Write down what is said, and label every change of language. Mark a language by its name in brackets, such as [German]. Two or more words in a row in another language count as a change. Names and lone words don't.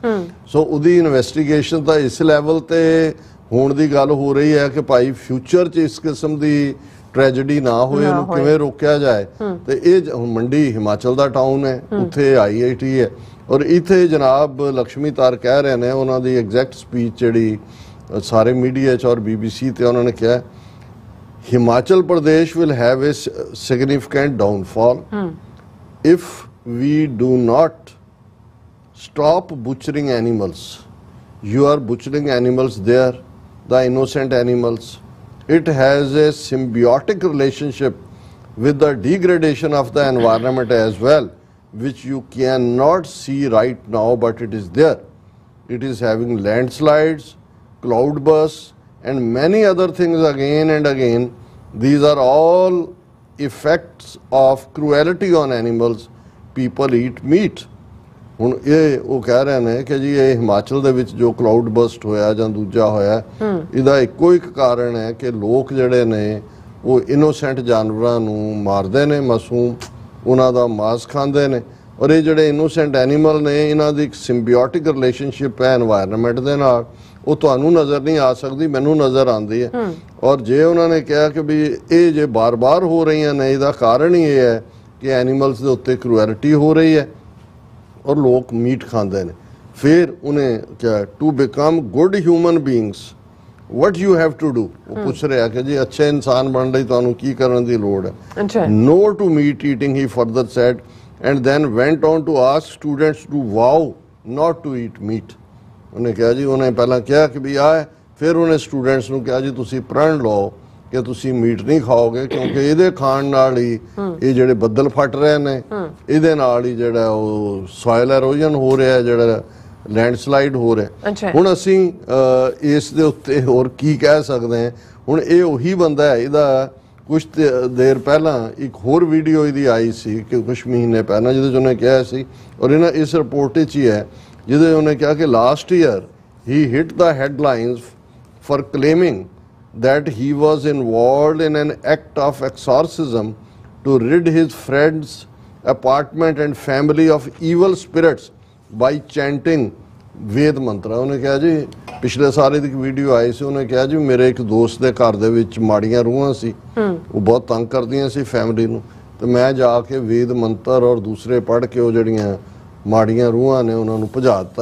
[Punjabi] ਸੋ ਉਹਦੀ ਇਨਵੈਸਟੀਗੇਸ਼ਨ ਤਾਂ ਇਸ ਲੈਵਲ ਤੇ ਹੋਣ ਦੀ ਗੱਲ ਹੋ ਰਹੀ ਹੈ ਕਿ ਭਾਈ ਫਿਊਚਰ 'ਚ ਇਸ ਕਿਸਮ ਦੀ ਟ੍ਰੈਜੇਡੀ ਨਾ ਹੋਏ, ਉਹਨੂੰ ਕਿਵੇਂ ਰੋਕਿਆ ਜਾਏ। ਤੇ ਇਹ ਮੰਡੀ ਹਿਮਾਚਲ ਦਾ ਟਾਊਨ ਹੈ, ਉੱਥੇ IIT ਹੈ ਔਰ ਇੱਥੇ ਜਨਾਬ ਲక్ష్ਮੀ ਤਾਰ ਕਹਿ ਰਹੇ ਨੇ, ਉਹਨਾਂ ਦੀ [English] exact speech [Punjabi] ਜਿਹੜੀ ਸਾਰੇ ਮੀਡੀਆ 'ਚ ਔਰ BBC ਤੇ ਉਹਨਾਂ ਨੇ ਕਿਹਾ, [English] Himachal Pradesh will have a significant downfall if we do not stop butchering animals. You are butchering animals there, the innocent animals. It has a symbiotic relationship with the degradation of the environment as well, which you cannot see right now, but it is there. It is having landslides, cloud bursts, and many other things again and again. These are all effects of cruelty on animals. People eat meat. [Punjabi] ਹੁਣ ਇਹ ਉਹ ਕਹਿ ਰਹੇ ਨੇ ਕਿ ਜੀ ਇਹ ਹਿਮਾਚਲ ਦੇ ਵਿੱਚ ਜੋ [English] cloud burst [Punjabi] ਹੋਇਆ ਜਾਂ ਦੂਜਾ ਹੋਇਆ, ਇਹਦਾ ਇੱਕੋ ਇੱਕ ਕਾਰਨ ਹੈ ਕਿ ਲੋਕ ਜਿਹੜੇ ਨੇ ਉਹ ਇਨੋਸੈਂਟ ਜਾਨਵਰਾਂ ਨੂੰ ਮਾਰਦੇ ਨੇ, ਮਾਸੂਮ ਉਹਨਾਂ ਦਾ ਮਾਸ ਖਾਂਦੇ ਨੇ। ਔਰ ਇਹ ਜਿਹੜੇ [English] innocent animal [Punjabi] ਨੇ, ਇਹਨਾਂ ਦੀ ਇੱਕ [English] symbiotic relationship [Punjabi] ਹੈ এনवायरमेंट ਦੇ ਨਾਲ, ਉਹ ਤੁਹਾਨੂੰ ਨਜ਼ਰ ਨਹੀਂ ਆ ਸਕਦੀ, ਮੈਨੂੰ ਨਜ਼ਰ ਆਉਂਦੀ ਹੈ। ਔਰ ਜੇ ਉਹਨਾਂ ਨੇ ਕਿਹਾ ਕਿ ਵੀ ਇਹ ਜੇ ਬਾਰ-ਬਾਰ ਹੋ ਰਹੀਆਂ ਨੇ, ਇਹਦਾ ਕਾਰਨ ਹੀ ਇਹ ਹੈ ਕਿ ਐਨੀਮਲਸ ਦੇ ਉੱਤੇ ਕਰੂਐਲਿਟੀ ਹੋ ਰਹੀ ਹੈ ਔਰ ਲੋਕ ਮੀਟ ਖਾਂਦੇ ਨੇ। ਫਿਰ ਉਹਨੇ ਕਿਹਾ [English] to become good human beings what you have to do, [Punjabi] ਉਹ ਪੁੱਛ ਰਿਹਾ ਕਿ ਜੀ ਅੱਛੇ ਇਨਸਾਨ ਬਣਨ ਲਈ ਤੁਹਾਨੂੰ ਕੀ ਕਰਨ ਦੀ ਲੋੜ ਹੈ। [English] no to meat eating, he further said, and then went on to ask students to vow not to eat meat. [Punjabi] ਉਹਨੇ ਕਿਹਾ ਜੀ, ਉਹਨੇ ਪਹਿਲਾਂ ਕਿਹਾ ਕਿ ਵੀ ਆ, ਫਿਰ ਉਹਨੇ ਸਟੂਡੈਂਟਸ ਨੂੰ ਕਿਹਾ ਜੀ ਤੁਸੀਂ ਪ੍ਰਣ ਲਓ ਕਿ ਤੁਸੀਂ ਮੀਟ ਨਹੀਂ ਖਾਓਗੇ, ਕਿਉਂਕਿ ਇਹਦੇ ਖਾਣ ਨਾਲ ਹੀ ਇਹ ਜਿਹੜੇ ਬੱਦਲ ਫਟ ਰਹੇ ਨੇ, ਇਹਦੇ ਨਾਲ ਹੀ ਜਿਹੜਾ ਉਹ [English] soil erosion [Punjabi] ਹੋ ਰਿਹਾ, ਜਿਹੜਾ ਲੈਂਡਸਲਾਈਡ ਹੋ ਰਿਹਾ। ਹੁਣ ਅਸੀਂ ਇਸ ਦੇ ਉੱਤੇ ਹੋਰ ਕੀ ਕਹਿ ਸਕਦੇ ਹਾਂ? ਹੁਣ ਇਹ ਉਹੀ ਬੰਦਾ ਹੈ, ਇਹਦਾ ਕੁਛ ਦੇਰ ਪਹਿਲਾਂ ਇੱਕ ਹੋਰ ਵੀਡੀਓ ਇਹਦੀ ਆਈ ਸੀ ਕਿ ਕੁਛ ਮਹੀਨੇ ਪਹਿਲਾਂ, ਜਿਹਦੇ 'ਚ ਉਹਨੇ ਕਿਹਾ ਸੀ, ਔਰ ਇਹਨਾਂ ਇਸ ਰਿਪੋਰਟ 'ਚ ਹੀ ਹੈ, ਜਿਹਦੇ ਉਹਨੇ ਕਿਹਾ ਕਿ [English] last year he hit the headlines for claiming that he was involved in an act of exorcism to rid his friend's apartment and family of evil spirits by chanting [Punjabi] ਵੇਦ ਮੰਤਰ। ਉਹਨੇ ਕਿਹਾ ਜੀ, ਪਿਛਲੇ ਸਾਲ ਦੀ ਇੱਕ ਵੀਡੀਓ ਆਈ ਸੀ, ਉਹਨੇ ਕਿਹਾ ਜੀ ਮੇਰੇ ਇੱਕ ਦੋਸਤ ਦੇ ਘਰ ਦੇ ਵਿੱਚ ਮਾੜੀਆਂ ਰੂਹਾਂ ਸੀ, ਉਹ ਬਹੁਤ ਤੰਗ ਕਰਦੀਆਂ ਸੀ ਫੈਮਿਲੀ ਨੂੰ, ਤੇ ਮੈਂ ਜਾ ਕੇ ਵੇਦ ਮੰਤਰ ਔਰ ਦੂਸਰੇ ਪੜ੍ਹ ਕੇ ਉਹ ਜਿਹੜੀਆਂ ਮਾੜੀਆਂ ਰੂਹਾਂ ਨੇ ਉਹਨਾਂ ਨੂੰ ਭਜਾ ਦਿੱਤਾ।